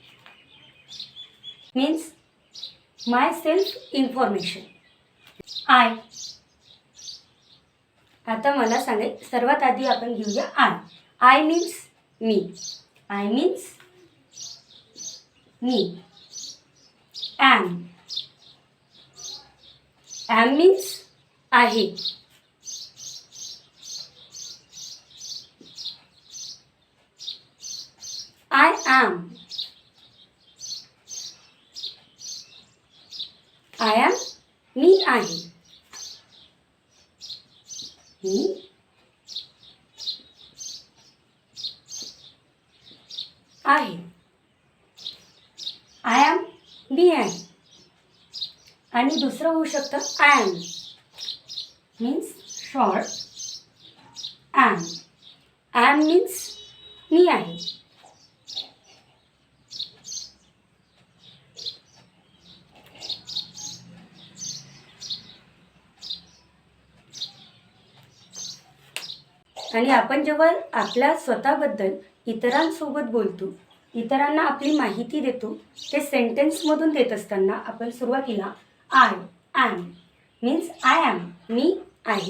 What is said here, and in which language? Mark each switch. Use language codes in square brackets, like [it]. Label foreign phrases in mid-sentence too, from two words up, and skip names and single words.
[en] means my self information. आय. [mr] आता मला सांगाय सर्वात आधी आपण घेऊया आय. [en] I means मी. I means मी. am. am means आहे. I am. I am [mr] मी आहे. मी आहे. [en] I am [mr] मी आहे. आणि दुसरं होऊ शकतं [en] am means short. am means [mr] मी आहे. आणि आपण जेव्हा आपल्या स्वतःबद्दल इतरांसोबत बोलतो, इतरांना आपली माहिती देतो, ते सेंटेन्समधून देत असताना आपण सुरुवातीला [en] I am means I am [mr] मी आहे.